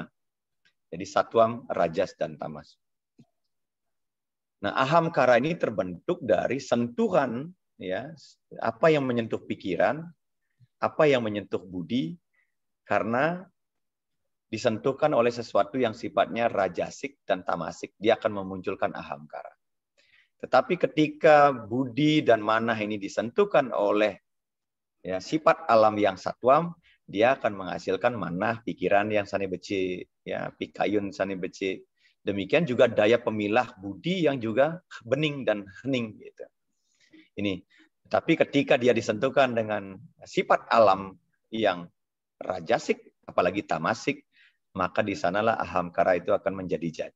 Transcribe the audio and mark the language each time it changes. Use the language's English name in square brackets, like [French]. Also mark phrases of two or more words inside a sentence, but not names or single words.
[Indonesian] Jadi satwam, rajas, dan tamas. Nah, ahamkara ini terbentuk dari sentuhan, ya, apa yang menyentuh pikiran, apa yang menyentuh budi, karena disentuhkan oleh sesuatu yang sifatnya rajasik dan tamasik, dia akan memunculkan ahamkara. Tetapi ketika budi dan manah ini disentuhkan oleh ya, sifat alam yang satwam, dia akan menghasilkan manah, pikiran yang [Balinese] sani beci, [Indonesian] ya, [Balinese] pikayun sani beci. [Indonesian] Demikian juga daya pemilah budi yang juga bening dan hening gitu. Ini. Tapi ketika dia disentuhkan dengan sifat alam yang rajasik, apalagi tamasik, maka di sanalah ahamkara itu akan menjadi jadi.